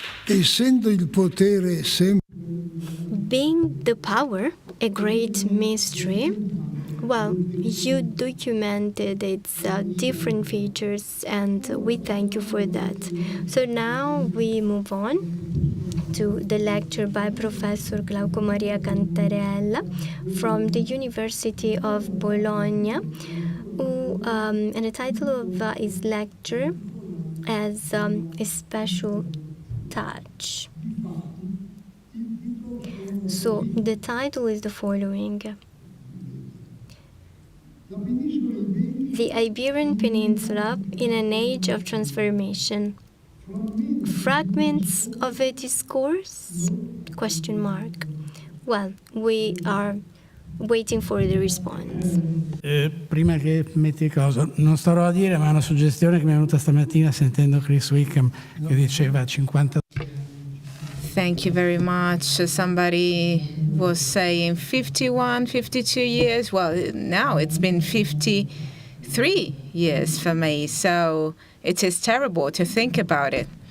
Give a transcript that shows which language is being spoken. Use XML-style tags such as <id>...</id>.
<it>Essendo il potere sempre</it> <en>Being the power a great mystery, well, you documented its different features, and we thank you for that. So now we move on to the lecture by Professor Glauco Maria Cantarella from the University of Bologna, who, and the title of his lecture as a special touch. So the title is the following: The Iberian Peninsula in an Age of Transformation. Fragments of a discourse? Question mark. Well, we are waiting for the response.</en> <it>Prima che metti cosa, non starò a dire, ma è una suggestione che mi è venuta stamattina sentendo Chris Wickham che diceva 50.</it> <en>Thank you very much. Somebody was saying 51, 52 years. Well, now it's been 53 years for me, so it is terrible to think about it.</en>